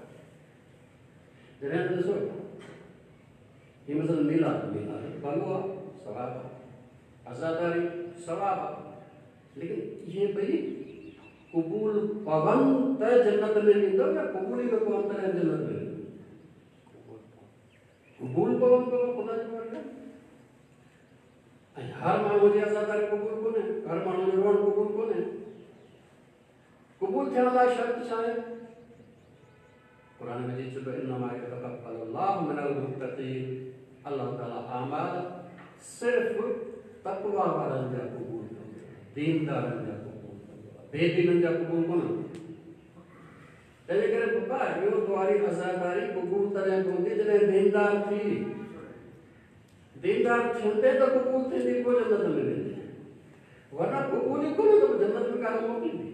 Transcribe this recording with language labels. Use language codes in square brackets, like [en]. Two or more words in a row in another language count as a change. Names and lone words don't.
[sd] जॾहिं ॾिसो हीअ मतिलबु मिलाद भलो आहे, सवाब आहे, आज़ादारी सवाब आहे, लेकिन इहे ॿई क़बूल पवनि त जन्नत में वेंदो या क़बूल ई न पवनि त जन्नत में वेंदो? क़बूल पवनि त ख़ुदा जी मर्ज़ी आहे। ऐं हर माण्हू जी आज़ादारी क़बूल कोन्हे, हर माण्हू जो रोअणु क़बूल कोन्हे। थियण लाइ शर्त छा आहे? क़ुरान मजीद चए थो [ar] إنما يتقبل الله من المتقين, [sd] अल्लाह ताला आमाल सिर्फ़ तक़वा वारनि जा क़बूल कंदो, दीनदारनि जा क़बूल कंदो, बेदीननि जा क़बूल कोन। तंहिंजे करे पप्पा इहो तुम्हारी अज़ादारी क़बूल तॾहिं पवंदी जॾहिं दीनदार थी, दीनदार थींदे त क़बूल थींदी, पोइ जन्नत मिलंदी, वरना क़बूल ई कोन त जन्नत में कान मोकिलींदी।